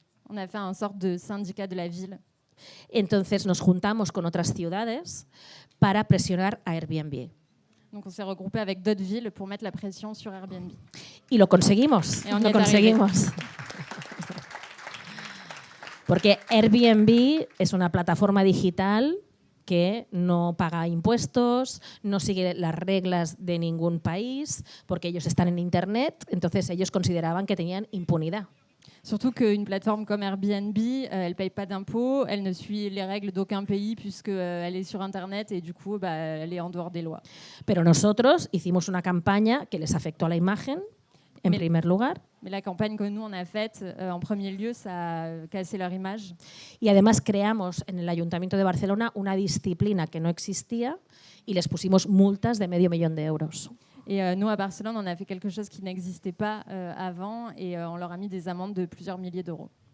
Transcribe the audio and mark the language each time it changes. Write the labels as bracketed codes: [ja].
[fr] On a fait une sorte de syndicat de la ville. [es] Entonces nos juntamos con otras ciudades para presionar a Airbnb. [fr] Donc on s'est regroupé avec d'autres villes pour mettre la pression sur Airbnb. [es] Y lo conseguimos. [fr] Et on y [es] Lo [fr] est [es] conseguimos. Porque Airbnb es una plataforma digital que no paga impuestos, no sigue las reglas de ningún país, porque ellos están en Internet, entonces ellos consideraban que tenían impunidad. [fr] Surtout qu'une plateforme comme Airbnb, elle ne paye pas d'impôts, elle ne suit les règles d'aucun pays puisqu'elle est sur Internet et du coup, elle est en dehors des lois. [es] Pero nosotros hicimos una campaña que les afectó a la imagen, en primer lugar. [fr] Mais la campagne que nous, on a faite, en premier lieu, ça a cassé leur image. [es] Y además creamos en el Ayuntamiento de Barcelona una disciplina que no existía y les pusimos multas de $500,000 euros. [fr] Et nous, à Barcelone, on a fait quelque chose qui n'existait pas avant et on leur a mis des amendes de plusieurs milliers d'euros.